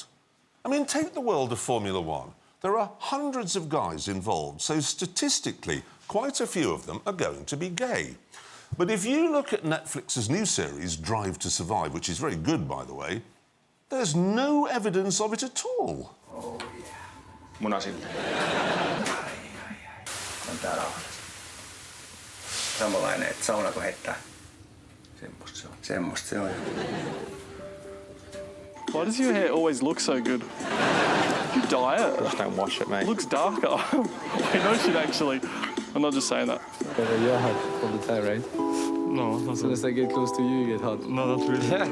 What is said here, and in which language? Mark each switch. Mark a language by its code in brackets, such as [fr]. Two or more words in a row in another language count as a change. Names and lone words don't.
[en] I mean, take the world of Formula One. There are hundreds of guys involved, so statistically, quite a few of them are going to be gay. But if you look at Netflix's new series, Drive to Survive, which is very good, by the way, there's no evidence of it at all. Oh, yeah. [fi] Munasin. On tää rauhallista. Samanlainen, että sauna kun heittää. Semmosta se on. Semmosta se on. [en] Why does your hair always look so good? You dye it. Just don't wash it, mate. It looks darker. Wait, no shit, actually. I'm not just saying that. You're hot all the time, right? No, as soon as I get close to you, you get hot. No, not really.